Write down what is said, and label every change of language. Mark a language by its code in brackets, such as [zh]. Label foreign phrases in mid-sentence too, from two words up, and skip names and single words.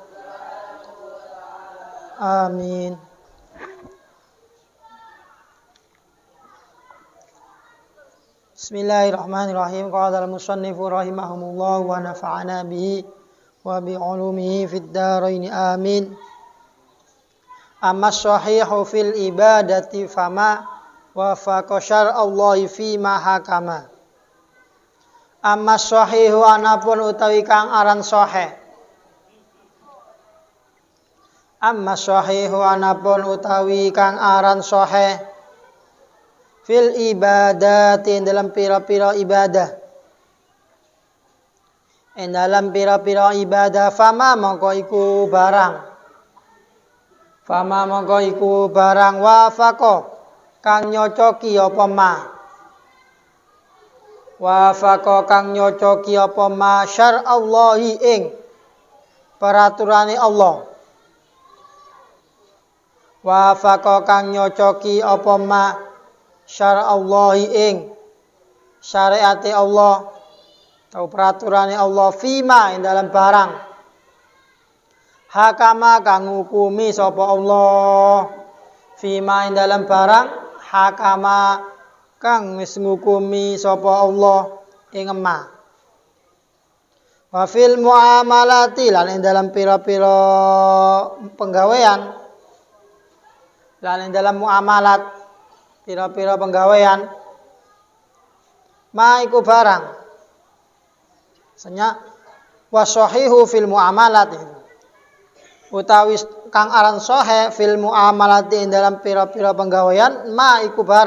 [ar] آمين. بسم الله الرحمن الرحيم. قال المصنف رحمهم الله ونفعنا به وبعلومه في الدارين آمين. أما الصحيح في العبادات فما وافق شرع الله في ما حكم. أما الصحيح [jv] anapun utawi kang aran sahih. [ar] أما الصحيح [jv] anapun utawi kang aran sahih [ar] في العبادات [jv] dalam pira-pira ibadah. Dalam pira-pira ibadah fama mongko iku barang. Fama mongko iku barang wafaqa kang nyocoki apa ma. Wafaqa kang nyocoki apa [ar] ما شرع الله [jv] ing peraturane Allah. Wafaqa kang nyocoki apa [ar] ما شرع الله [jv] ing syariate Allah [id] atau peraturannya Allah [jv] fima ing dalam barang hakama kang ngukumi sapa Allah fima ing dalam barang hakama kang wis ngukumi sapa Allah ing ma [ar] وفي المعاملات [jv] lan ing dalam pira-pira penggawean lan ing dalam muamalat pira-pira penggawean ma iku barang senya [ar] والصحيح في المعاملات [jv] utawi kang aran [ar] صحيح في المعاملات [jv] ing dalam pira-pira penggawean ma iku